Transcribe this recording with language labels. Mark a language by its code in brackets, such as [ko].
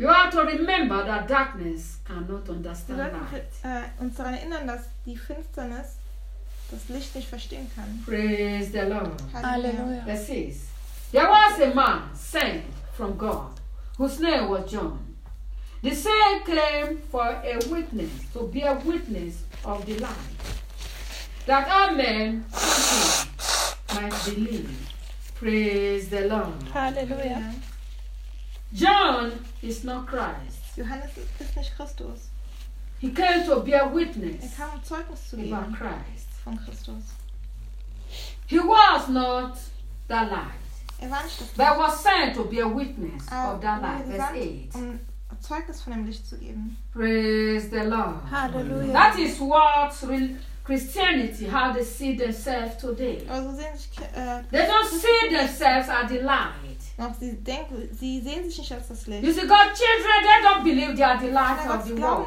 [en] You have to remember that darkness cannot understand light. [de] Wir sollten uns daran erinnern, dass die Finsternis das Licht nicht verstehen kann. [en] Praise the Lord. [de] Halleluja. Es ist. [en] There was a man sent from God, whose name was John. The same came for a witness, to be a witness of the light, that all men might believe. Praise the Lord. Hallelujah. John is not Christ. [de] Johannes ist nicht Christus. [en] He came to be a witness. [de] Er kam Zeugnis zu geben. [en] About Christ. [de] Von Christus. [en] He was not the light. [de] Er war nicht das Licht. [en] But was sent to be a witness of that light. Verse 8. [de] Um Zeugnis von dem Licht zu geben. [en] Praise the Lord. Hallelujah. That is what Christianity, how they see themselves today. [de] Also sehen sich, [en] they don't see themselves as the light. [de] Doch, sie denken, sie sehen sich nicht als das Licht. [en] You see, God's children, they don't believe they are the light of the world.